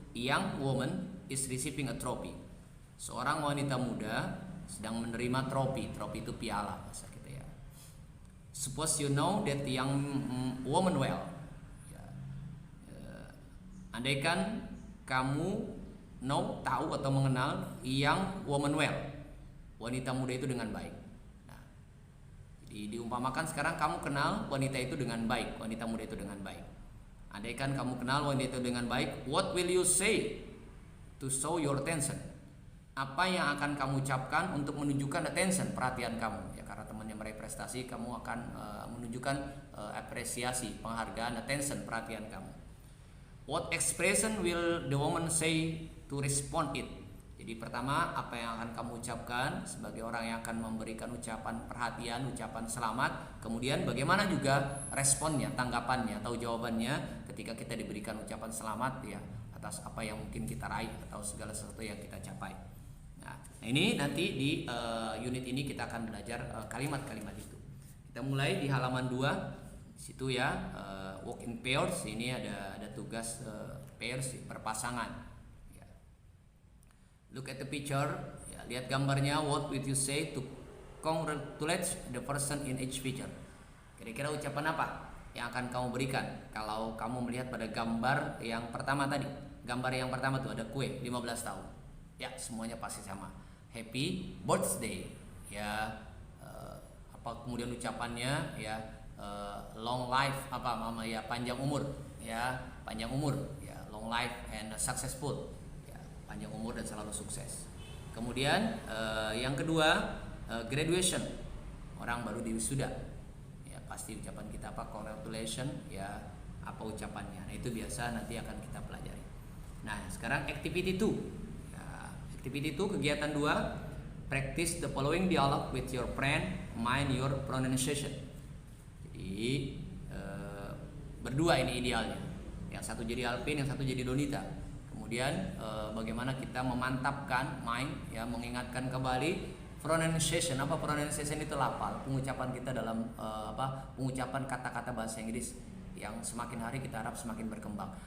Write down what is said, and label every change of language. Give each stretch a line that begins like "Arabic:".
English: Young woman is receiving a trophy.
Indonesian: Seorang wanita muda sedang menerima trofi. Trofi itu piala bahasa kita ya.
English: Suppose you know that young woman well.
Indonesian: Ya. Andaikan kamu tahu atau mengenal
English: young woman well,
Indonesian: wanita muda itu dengan baik. Nah, jadi diumpamakan sekarang kamu kenal wanita itu dengan baik, wanita muda itu dengan baik. Andaikan kamu kenal wanita itu dengan baik,
English: what will you say to show your attention?
Indonesian: Apa yang akan kamu ucapkan untuk menunjukkan attention, perhatian kamu ya, karena temannya meraih prestasi, kamu akan menunjukkan apresiasi, penghargaan, attention, perhatian kamu.
English: What expression will the woman say to respond it?
Indonesian: Jadi pertama, apa yang akan kamu ucapkan sebagai orang yang akan memberikan ucapan perhatian, ucapan selamat. Kemudian bagaimana juga responnya, tanggapannya atau jawabannya ketika kita diberikan ucapan selamat ya, atas apa yang mungkin kita raih atau segala sesuatu yang kita capai. Nah, ini nanti di unit ini kita akan belajar kalimat-kalimat itu. Kita mulai di halaman 2. Di situ ya,
English: work in pairs.
Indonesian: Ini ada tugas pairs, berpasangan. Ya.
English: Look at the picture.
Indonesian: Ya, lihat gambarnya.
English: What would you say to congratulate the person in each picture?
Indonesian: Kira-kira ucapan apa yang akan kamu berikan kalau kamu melihat pada gambar yang pertama tadi? Gambar yang pertama tuh ada kue 15 tahun. Ya, semuanya pasti sama.
English: Happy birthday.
Indonesian: Ya, apa kemudian ucapannya ya,
English: long life,
Indonesian: ya, panjang umur. Ya, panjang umur.
English: Ya, long life and successful.
Indonesian: Ya, panjang umur dan selalu sukses. Kemudian yang kedua, graduation. Orang baru diwisuda. Ya, pasti ucapan kita apa? Congratulations. Ya, apa ucapannya? Nah, itu biasa nanti akan kita pelajari. Nah, sekarang activity 2.
English: Activity 2,
Indonesian: kegiatan 2,
English: practice the following dialogue with your friend, mind your pronunciation.
Indonesian: Jadi berdua ini idealnya. Yang satu jadi Alvin, yang satu jadi Donita. Kemudian bagaimana kita memantapkan mind ya, mengingatkan kembali pronunciation. Apa pronunciation itu? Lafal, pengucapan kita dalam pengucapan kata-kata bahasa Inggris yang semakin hari kita harap semakin berkembang.